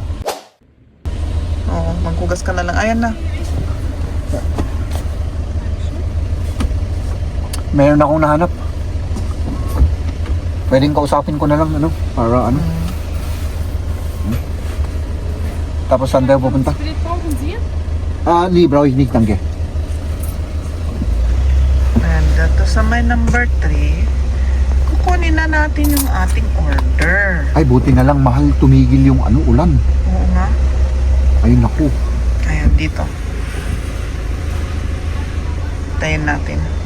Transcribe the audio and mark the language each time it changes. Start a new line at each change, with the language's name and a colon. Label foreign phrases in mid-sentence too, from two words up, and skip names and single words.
Filipino: Oo, maghugas ka na lang. Ayan na. Meron akong nahanap. Pwedeng kausapin ko na lang, ano? Para ano? Tapos saan tayo pupunta?
German: Wie brauchen Sie? Nee, brauche ich nicht, danke.
Filipino: Ayan, dito sa may number 3, kukunin na natin yung ating order. Ay, buti na lang, mahal, tumigil yung ano, ulan. Oo nga. Ay, naku. Ayan, dito. Tayin natin.